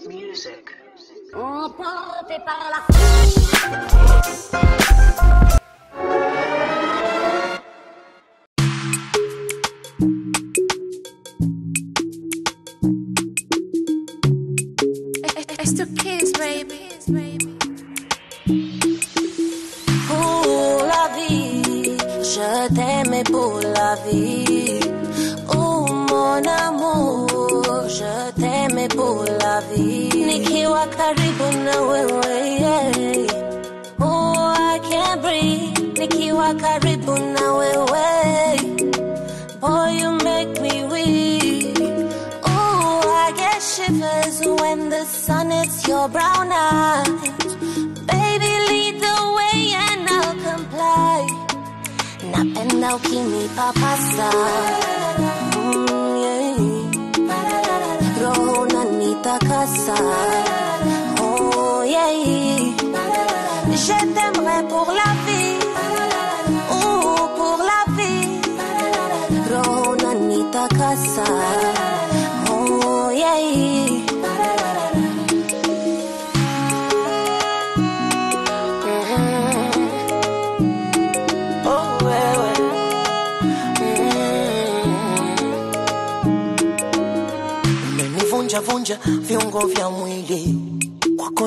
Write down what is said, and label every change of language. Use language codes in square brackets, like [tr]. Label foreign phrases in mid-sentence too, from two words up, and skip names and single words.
[fr] Emporté par la [en] It's the kids, baby. [fr] Pour la vie, je t'aimais pour la vie. Oh mon amour, je t'aimais pour la vie. [sw] Nikiwa karibu na wewe, yeah. [en] Oh, I can't breathe. [sw] Nikiwa karibu na wewe. [en] Boy, you make me weak. Oh, I get shivers when the sun hits your brown eyes. Baby, lead the way and I'll comply. [sw] Napenda ukinipapasa. Yeah. Roho unanitakasa. Oh, yeah. [fr] Je t'aimerai pour la vie. Oh, pour la vie. [sw] Roho unanitakasa. Oh, yeah. Vunja viungo vya mwili kwako